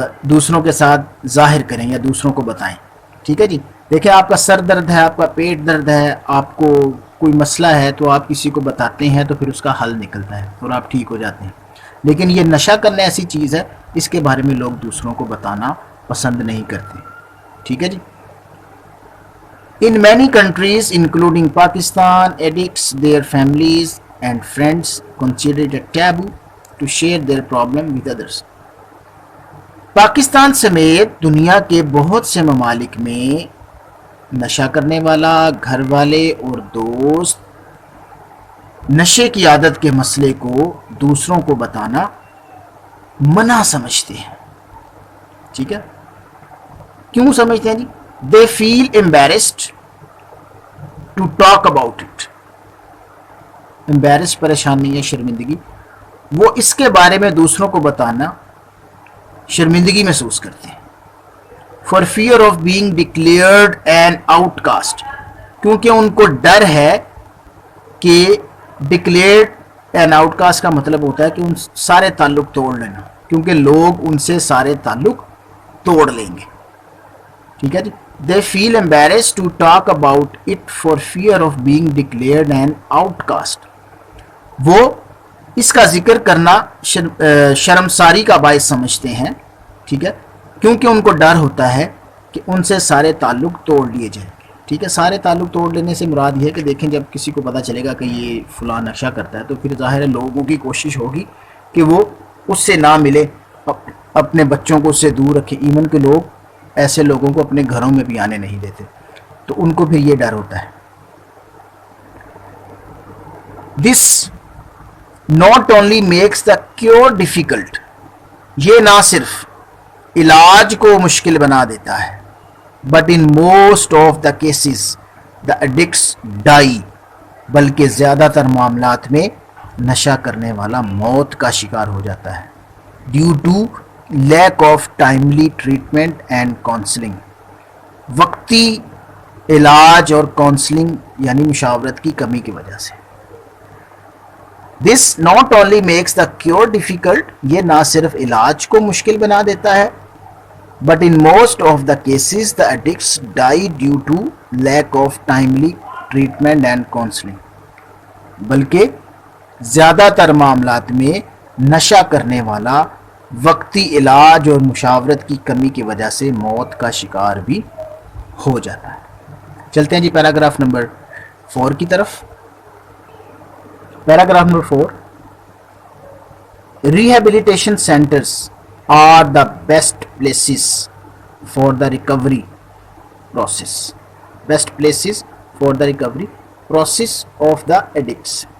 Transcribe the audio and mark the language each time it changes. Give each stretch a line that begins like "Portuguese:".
Urdu: دوسروں کے ساتھ ظاہر کریں یا دوسروں کو بتائیں. ٹھیک ہے جی. دیکھیں آپ کا سر درد ہے, آپ کا پیٹ درد ہے, آپ کو کوئی مسئلہ ہے تو آپ کسی کو بتاتے ہیں تو پھر اس کا حل نکلتا ہے اور آپ ٹھیک ہو جاتے ہیں. لیکن یہ نشہ کرنا ایسی چیز ہے, اس کے بارے میں لوگ دوسروں کو بتانا پسند نہیں کرتے. ٹھیک ہے جی.
English: In many countries including Pakistan, addicts, their families and friends consider it a taboo to share their problem with others.
Urdu: Pakistan سمیت دنیا کے بہت سے ممالک میں نشہ کرنے والا, گھر والے اور دوست نشے کی عادت کے مسئلے کو دوسروں کو بتانا منع سمجھتے ہیں. ٹھیک ہے. کیوں سمجھتے ہیں جی؟
English: They feel embarrassed to talk about it.
Urdu: embarrassed پریشانی ہے, شرمندگی. وہ اس کے بارے میں دوسروں کو بتانا شرمندگی محسوس کرتے ہیں.
English: For fear of being declared an outcast.
Urdu: کیونکہ ان کو ڈر ہے کہ
English: declared an outcast
Urdu: کا مطلب ہوتا ہے کہ ان سارے تعلق توڑ لینا, کیونکہ لوگ ان سے سارے تعلق توڑ لیں گے. ٹھیک ہے جی.
English: They feel embarrassed to talk about it for fear of being declared an outcast.
Urdu: وہ اس کا ذکر کرنا شرمساری کا باعث سمجھتے ہیں. ٹھیک ہے. کیونکہ ان کو ڈر ہوتا ہے کہ ان سے سارے تعلق توڑ لیے جائیں گے. ٹھیک ہے. سارے تعلق توڑ لینے سے مراد یہ ہے کہ دیکھیں جب کسی کو پتہ چلے گا کہ یہ فلاں نشہ کرتا ہے تو پھر ظاہر ہے لوگوں کی کوشش ہوگی کہ وہ اس سے نہ ملے, اپنے بچوں کو اس سے دور رکھے. ایون کہ لوگ ایسے لوگوں کو اپنے گھروں میں بھی آنے نہیں دیتے, تو ان کو پھر یہ ڈر ہوتا ہے.
English: This not only makes the cure difficult.
Urdu: یہ نہ صرف علاج کو مشکل بنا دیتا ہے,
English: but in most of the cases the addicts die.
Urdu: بلکہ زیادہ تر معاملات میں نشہ کرنے والا موت کا شکار ہو جاتا ہے.
English: Due to lack of timely treatment and counseling.
Urdu: وقتی علاج اور کونسلنگ یعنی مشاورت کی کمی کی وجہ سے.
English: This not only makes the cure difficult.
Urdu: یہ نہ صرف علاج کو مشکل بنا دیتا ہے,
English: but in most of the cases the addicts die due to lack of timely treatment and counseling.
Urdu: بلکہ زیادہ تر معاملات میں نشہ کرنے والا وقتی علاج اور مشاورت کی کمی کی وجہ سے موت کا شکار بھی ہو جاتا ہے. چلتے ہیں جی پیراگراف نمبر 4 کی طرف. Paragraph number 4.
English: Rehabilitation centers are the best places for the recovery process. Best places for the recovery process of the addicts.